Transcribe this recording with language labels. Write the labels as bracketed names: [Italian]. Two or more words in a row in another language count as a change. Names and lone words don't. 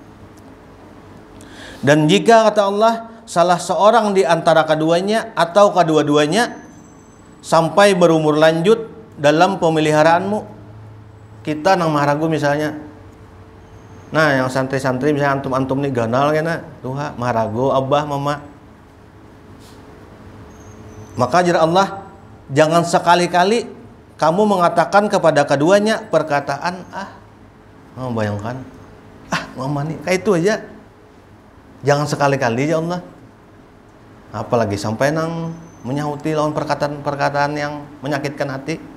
[Indonesian] Dan jika kata Allah salah seorang di antara keduanya atau kedua-duanya sampai berumur lanjut dalam pemeliharaanmu, kita [Banjar] nang maharagu [Indonesian] misalnya. [Banjar] Nah, yang santri-santri misalnya antum-antum nih ganal kena tuha maharago abah mama. Maka ajar Allah, [Indonesian] jangan sekali-kali kamu mengatakan kepada keduanya perkataan bayangkan mama nih kayak itu aja. Jangan sekali-kali ya Allah. Apalagi sampai nang menyahuti lawan perkataan-perkataan yang menyakitkan hati.